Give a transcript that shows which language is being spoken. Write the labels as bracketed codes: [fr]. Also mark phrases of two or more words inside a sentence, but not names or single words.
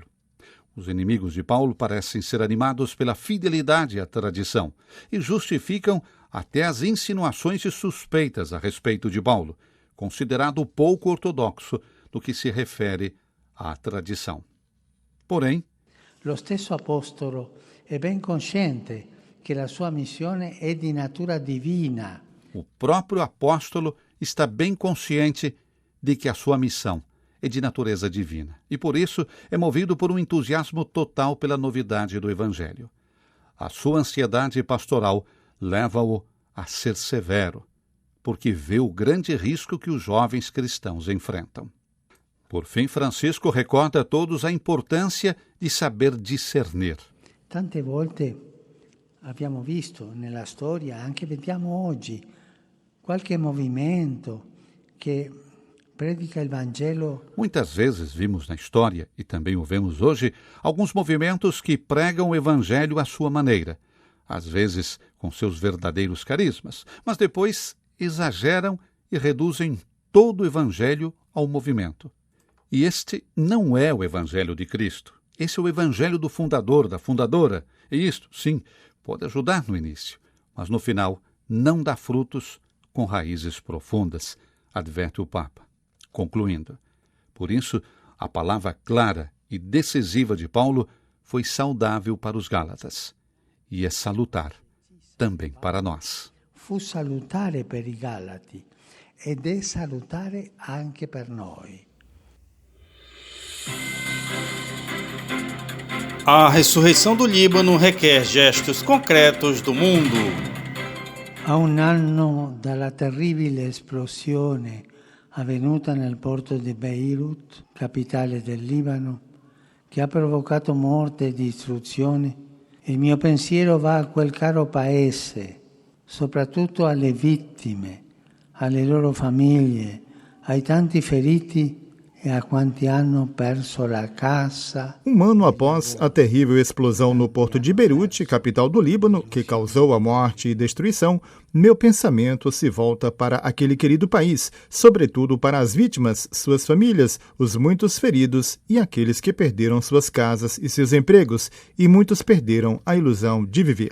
[pt] Os inimigos de Paulo parecem ser animados pela fidelidade à tradição e justificam até as insinuações e suspeitas a respeito de Paulo, considerado pouco ortodoxo no que se refere à tradição. Porém, [it] lo stesso apostolo è ben consciente che la sua missione è di natura divina. [pt] O próprio apóstolo está bem consciente de que a sua missão é de natureza divina e, por isso, é movido por um entusiasmo total pela novidade do Evangelho. A sua ansiedade pastoral leva-o a ser severo, porque vê o grande risco que os jovens cristãos enfrentam. Por fim, Francisco recorda a todos a importância di saber discernir. [it] Tante volte abbiamo visto nella storia, anche vediamo oggi, qualche movimento che predica il Vangelo. [pt] Muitas vezes vimos na história, e também o vemos hoje, alguns movimentos que pregam o Evangelho à sua maneira, às vezes com seus verdadeiros carismas, mas depois exageram e reduzem todo o Evangelho ao movimento. E este não é o Evangelho de Cristo. Esse é o Evangelho do fundador, da fundadora. E isto, sim, pode ajudar no início, mas no final não dá frutos com raízes profundas, adverte o Papa. Concluindo, por isso, a palavra clara e decisiva de Paulo foi saudável para os Gálatas e é salutar também para nós. [it] Fu salutare per i Galati ed è salutare anche per noi. [pt] A ressurreição do Líbano requer gestos concretos do mundo. [it] A un anno dalla terribile esplosione avvenuta nel porto di Beirut, capitale del Libano, che ha provocato morte e distruzione, il mio pensiero va a quel caro paese, soprattutto alle vittime, alle loro famiglie, ai tanti feriti e a quanti hanno perso la casa. [pt] Um ano após a terrível explosão no porto de Beirute, capital do Líbano, que causou a morte e destruição, meu pensamento se volta para aquele querido país, sobretudo para as vítimas, suas famílias, os muitos feridos e aqueles que perderam suas casas e seus empregos, e muitos perderam a ilusão de viver.